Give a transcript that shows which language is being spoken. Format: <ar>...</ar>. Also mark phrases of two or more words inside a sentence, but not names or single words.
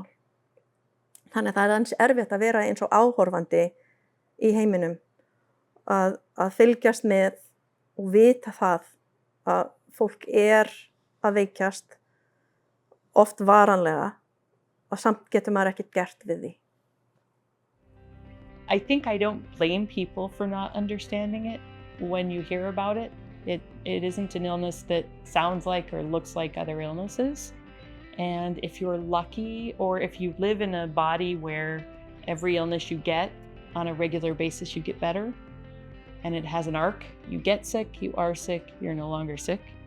<is>Þannig að það er aðeins erfitt að vera eins og áhorfandi í heiminum að fylgjast með og vita það að fólk er að veikjast oft varanlega og samt getur maður ekkert gert við því.</is> <en>I think I don't blame people for not understanding it when you hear about it. It isn't an illness that sounds like or looks like other illnesses. And if you're lucky, or if you live in a body where every illness you get on a regular basis, you get better, and it has an arc, you get sick, you are sick, you're no longer sick.</en>